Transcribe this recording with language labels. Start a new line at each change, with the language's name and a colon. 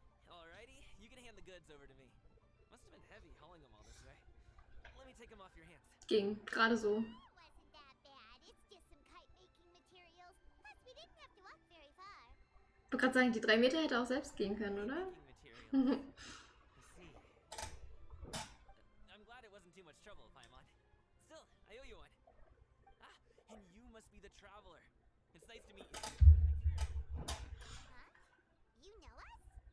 English: Alrighty, you can hand the goods over to me. Must have been heavy hauling them all this way. Let me take them off your hands.
German: Ging. Gerade so.
English: It wasn't that bad. It's just some kite-making materials. Plus, we didn't have to walk very far.
German: Ich wollte gerade sagen, die 3 Meter hätte auch selbst gehen können, oder?
English: Making materials. I see. I'm glad it wasn't too much trouble, Paimon. Still, I owe you one. Ah, and you must be the traveler. It's nice to meet you. Huh? You know us?